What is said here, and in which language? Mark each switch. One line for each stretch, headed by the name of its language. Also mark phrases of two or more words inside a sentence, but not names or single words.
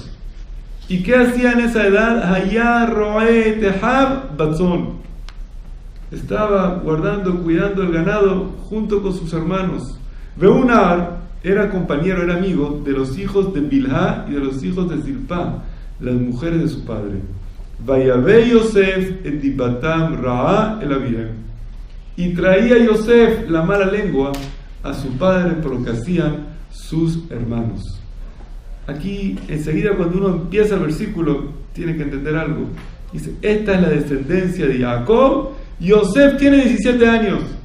Spanish: ¿Y qué hacía en esa edad?
Hebrew: היה רועה תהב בצאן.
Spanish: Estaba guardando, cuidando el ganado junto con sus hermanos. Beunar era compañero, era amigo de los hijos de Bilhá y de los hijos de Zilpá, las mujeres de su padre.
Hebrew: ויבא יוסף את דבתם רעה אל אביהם.
Spanish: Y traía Yosef la mala lengua a su padre por lo que hacían sus hermanos. Aquí, enseguida, cuando uno empieza el versículo, tiene que entender algo. Dice, esta es la descendencia de Jacob. Yosef tiene 17 años.